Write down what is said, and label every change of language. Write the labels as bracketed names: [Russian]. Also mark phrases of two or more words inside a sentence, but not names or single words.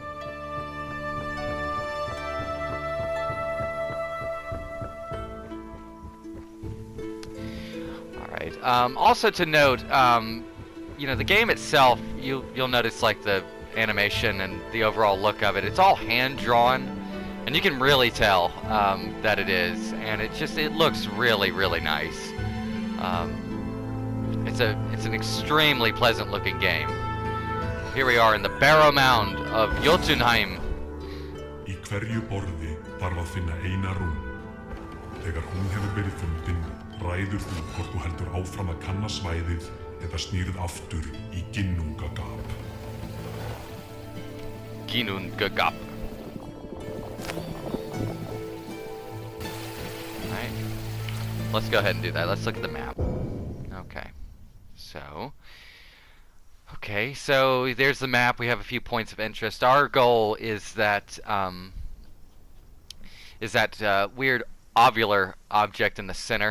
[English] Also to note, you know, the game itself, you'll notice like the animation and the overall look of it. It's all hand drawn, and you can really tell that it is, and it looks really nice. It's an extremely pleasant looking game. Here we are in the Barrow Mound of Jotunheim. [Icelandic] Í hverju borði þarf að finna eina rún. Þegar hún hefur verið fundin, ræður þú hvort þú heldur áfram að kanna svæðið eða snýrð aftur í Ginnungagap. Ginnungagap. [English] Alright. Let's go ahead and do that. Let's look at the map. Okay, so there's the map. We have a few points of interest. Our goal is that weird ovular object in the center.